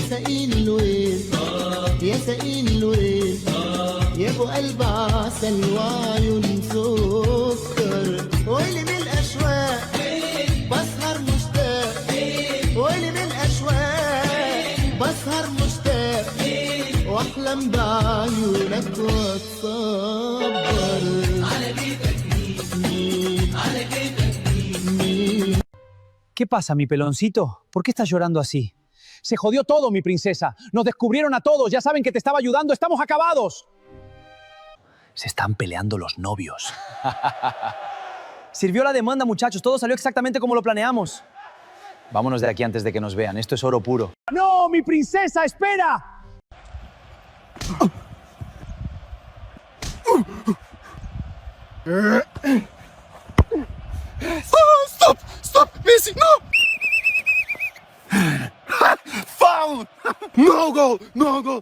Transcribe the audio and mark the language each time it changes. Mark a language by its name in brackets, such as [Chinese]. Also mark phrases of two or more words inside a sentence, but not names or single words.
[Arabic] ساقيني الويل يا ساقيني الويل يا ابو قلب عسل وعيون سكر ويلي من الاشواق بسهر مشتاق ويلي من الاشواق بسهر مشتاق واحلم بعيونك واتصبر على بيتك مين على بيتك مين. [Spanish] ¿Qué pasa, mi peloncito? ¿Por qué estás llorando así? Se jodió todo, mi princesa. Nos descubrieron a todos. Ya saben que te estaba ayudando. ¡Estamos acabados! Se están peleando los novios. Sirvió la demanda, muchachos. Todo salió exactamente como lo planeamos. Vámonos de aquí antes de que nos vean. Esto es oro puro. ¡No, mi princesa! ¡Espera! [English] Oh, stop! Stop! Messi, no! Foul! No goal! No goal!